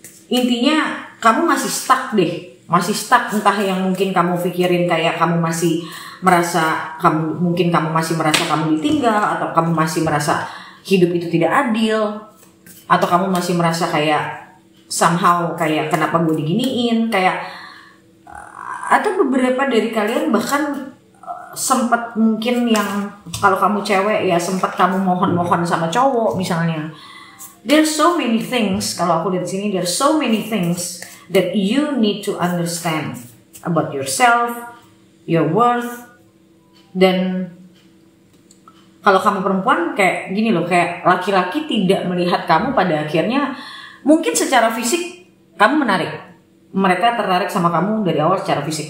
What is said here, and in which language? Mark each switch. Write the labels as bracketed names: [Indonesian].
[Indonesian] intinya kamu masih stuck deh, entah yang mungkin kamu pikirin kayak kamu masih merasa kamu ditinggal, atau kamu masih merasa hidup itu tidak adil, atau kamu masih merasa kayak somehow kayak kenapa gue diginiin, kayak atau beberapa dari kalian bahkan sempat mungkin yang kalau kamu cewek ya sempat kamu mohon sama cowok misalnya. [English] There's so many things, [Indonesian] kalau aku lihat sini [English] there's so many things that you need to understand about yourself, your worth. [Indonesian] Dan kalau kamu perempuan kayak gini loh, kayak laki-laki tidak melihat kamu pada akhirnya. Mungkin secara fisik kamu menarik, mereka tertarik sama kamu dari awal secara fisik.